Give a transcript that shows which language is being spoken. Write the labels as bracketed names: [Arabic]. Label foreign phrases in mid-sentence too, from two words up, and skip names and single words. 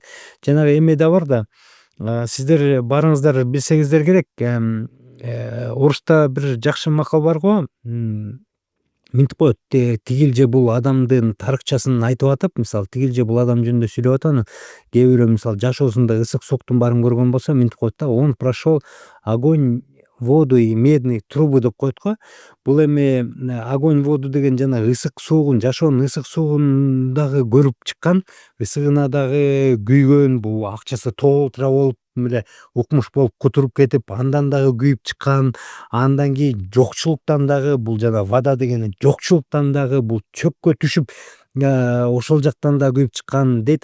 [Kyrgyz] Жанагы эме да бар да, сиздер баарыңыздар билсеңиздер керек, оруста бир жакшы макал бар го, минтип коет, тигил же бул адамдын тарыхчасын айтып атып, мисалы тигил же бул адам жөнүндө сүйлөп атып, анан кээ бирөө мисалы жашоосунда ысык сооктун баарын көргөн болсо минтип коет да: [Russian] он прошел огонь, воду и медные трубы [Kyrgyz] деп коет го. Бул эми [Russian] огонь, воду [Kyrgyz] деген жанагы ысык суугун, жашоонун ысык суугун дагы көрүп чыккан, ысыгына дагы күйгөн, бул акчасы толтура болуп эле укмуш болуп кутуруп кетип, андан дагы күйүп чыккан, андан кийин жокчулуктан дагы, бул жана вода деген жокчулуктан дагы бул чөпкө түшүп ошол жактан да күйүп чыккан дейт.